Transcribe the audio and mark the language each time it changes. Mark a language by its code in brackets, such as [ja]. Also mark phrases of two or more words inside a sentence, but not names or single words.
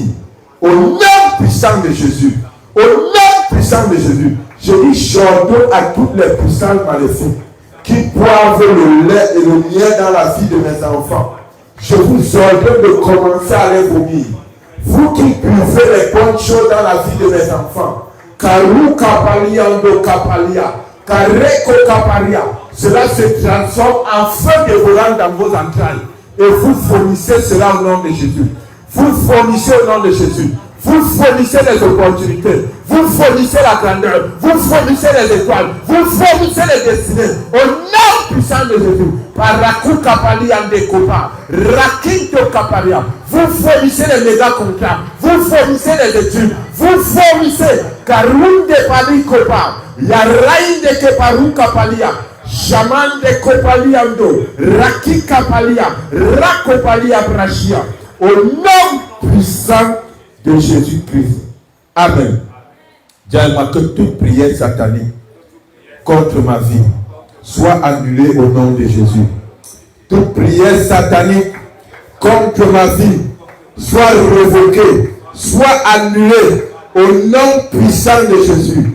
[fr] Au nom puissant de Jésus. Au nom puissant de Jésus. Je dis, j'ordonne à toutes les puissances maléfiques qui boivent le lait et le miel dans la vie de mes enfants. Je vous ordonne de commencer à les vomir. Vous qui buvez les bonnes choses dans la vie de mes enfants. Karou kapalia ando kapalia. Kareko kaparia. Cela se transforme en feu dévorant dans vos entrailles. Et vous fournissez cela au nom de Jésus. Vous fournissez au nom de Jésus. Vous fournissez les opportunités. Vous fournissez la grandeur. Vous fournissez les étoiles. Vous fournissez les destinées. Au nom puissant de Jésus. Parakou kapali ande kopa. Rakinto kaparia. Vous fournissez les méga contrats. Vous fournissez les études. Vous fournissez. Karoun de pali kopa. La raï de keparou kapalia. Jaman de kopaliando, Raki kapalia, Rakopalia brachia. Au nom puissant de Jésus-Christ. Amen. Dis-moi que toute prière satanique contre ma vie soit annulée au nom de Jésus. Toute prière satanique contre ma vie soit révoquée, soit annulée au nom puissant de Jésus.